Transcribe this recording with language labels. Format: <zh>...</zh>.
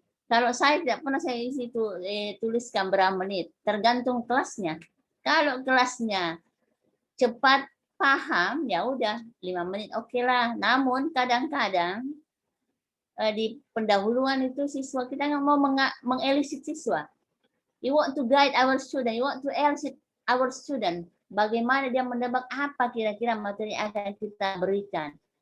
<id>Kalau saya tidak pernah saya isi tuliskan berapa menit, tergantung kelasnya. Kalau kelasnya cepat paham, ya udah 5 menit oke lah. Namun kadang-kadang di pendahuluan itu siswa kita nggak mau mengelisik siswa.</id> <en>You want to guide our student, you want to elicit our student.</en> <id>Bagaimana dia menebak apa kira-kira materi yang akan kita berikan.</id>